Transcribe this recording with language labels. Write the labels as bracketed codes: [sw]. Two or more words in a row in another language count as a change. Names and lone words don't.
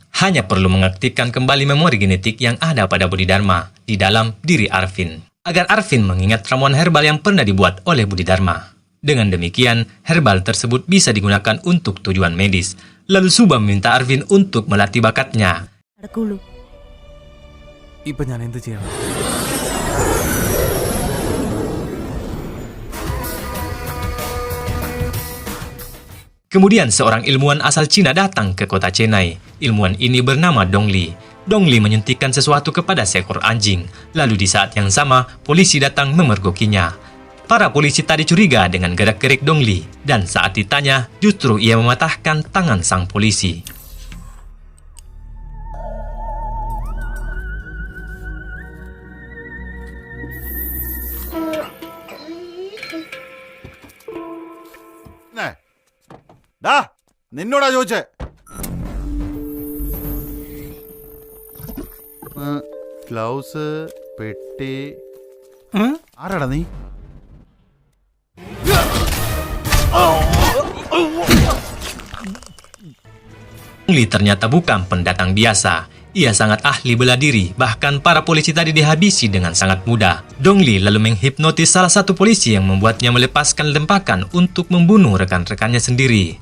[id] Hanya perlu mengaktifkan kembali memori genetik yang ada pada Bodhidharma di dalam diri Arpin, agar Arpin mengingat ramuan herbal yang pernah dibuat oleh Bodhidharma. Dengan demikian, herbal tersebut bisa digunakan untuk tujuan medis. Lalu Suba meminta Arpin untuk melatih bakatnya. [ml] നടക്കുള്ളൂ. ഇപ്പൊ ഞാൻ എന്ത് ചെയ്യണം? [id] Kemudian seorang ilmuwan asal Cina datang ke kota Chennai. Ilmuwan ini bernama Dong Li. Dong Li menyuntikkan sesuatu kepada seekor anjing. Lalu di saat yang sama, polisi datang memergokinya. Para polisi tadi curiga dengan gerak-gerik Dong Li, dan saat ditanya, justru ia mematahkan tangan sang polisi. [ml] നിന്നോടാ ചോദിച്ചേ. ഗ്ലൗസ്, പെട്ടി. ആരാടാ നീ? [id] Dong Li ternyata bukan pendatang biasa. Ia sangat ahli bela diri, bahkan para polisi tadi dihabisi dengan sangat mudah. Dong Li lalu menghipnotis salah satu polisi yang membuatnya melepaskan lempakan untuk membunuh rekan-rekannya sendiri.